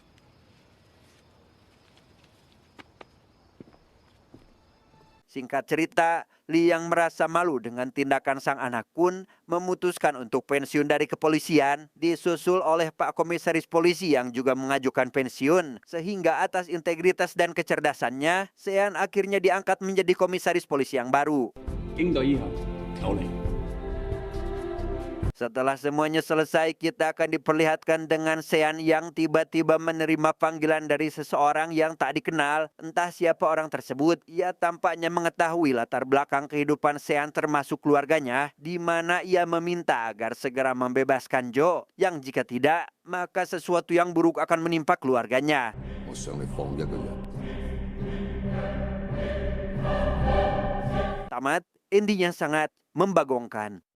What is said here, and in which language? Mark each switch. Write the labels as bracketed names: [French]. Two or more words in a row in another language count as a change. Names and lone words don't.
[Indonesian] Singkat cerita, Lee yang merasa malu dengan tindakan sang anak pun memutuskan untuk pensiun dari kepolisian, disusul oleh Pak Komisaris Polisi yang juga mengajukan pensiun. Sehingga atas integritas dan kecerdasannya, Sean akhirnya diangkat menjadi Komisaris Polisi yang baru. [Cantonese] 警隊以下有你。 [Indonesian] Setelah semuanya selesai, kita akan diperlihatkan dengan Sean yang tiba-tiba menerima panggilan dari seseorang yang tak dikenal. Entah siapa orang tersebut. Ia tampaknya mengetahui latar belakang kehidupan Sean termasuk keluarganya, di mana ia meminta agar segera membebaskan Joe, yang jika tidak, maka sesuatu yang buruk akan menimpa keluarganya. [Cantonese] 我想你放一個人。 [Indonesian] Tamat, endingnya sangat membagongkan.